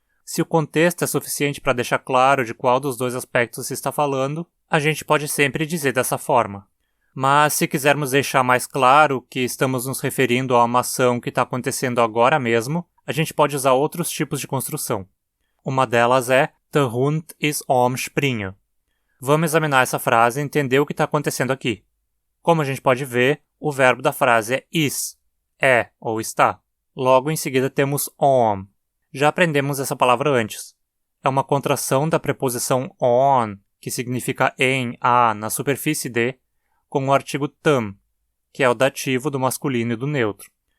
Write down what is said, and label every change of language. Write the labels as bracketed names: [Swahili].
[Portuguese] Se o contexto é suficiente para deixar claro de qual dos dois aspectos se está falando, a gente pode sempre dizer dessa forma. Mas se quisermos deixar mais claro que estamos nos referindo a uma ação que está acontecendo agora mesmo, a gente pode usar outros tipos de construção. Uma delas é [German] Der Hund ist am Springen. [Portuguese] Vamos examinar essa frase e entender o que está acontecendo aqui. Como a gente pode ver, o verbo da frase é ist, é ou está. Logo em seguida temos am. Já aprendemos essa palavra antes. É uma contração da preposição on, que significa em, a, na superfície de, com o artigo tam, que é o dativo do masculino e do neutro.